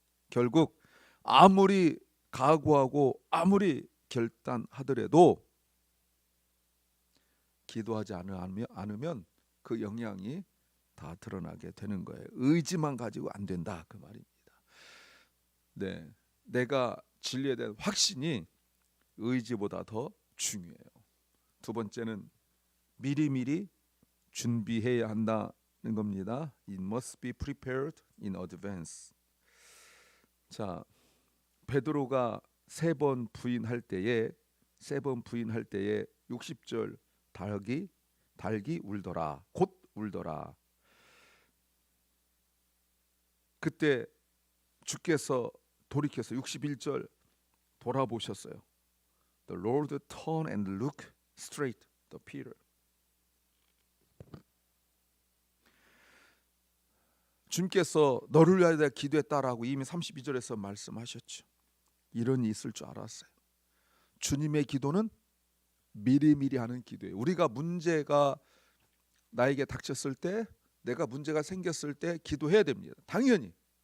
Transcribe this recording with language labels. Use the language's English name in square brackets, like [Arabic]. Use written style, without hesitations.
[Korean] 결국 아무리 각오하고 아무리 결단하더라도 기도하지 않으면 그 영향이 다 드러나게 되는 거예요. 의지만 가지고 안 된다 그 말입니다. 네, 내가 진리에 대한 확신이 의지보다 더 중요해요. 두 번째는 미리미리 준비해야 한다는 겁니다. [English] It must be prepared in advance. [Korean] 자, 베드로가 3번 부인할 때에 세 번 부인할 때에 60절 닭이 울더라. 곧 울더라. 그때 주께서 돌이켜서 61절 돌아보셨어요. [English] The Lord turned and looked straight to Peter. [Korean] 주님께서 너를 위하여 내가 기도했다라고 이미 32절에서 말씀하셨죠. 이런 일이 있을 줄 알았어요. 주님의 기도는 미리미리 하는 기도예요. 우리가 문제가 나에게 닥쳤을 때, 내가 문제가 생겼을 때 기도해야 됩니다. 당연히.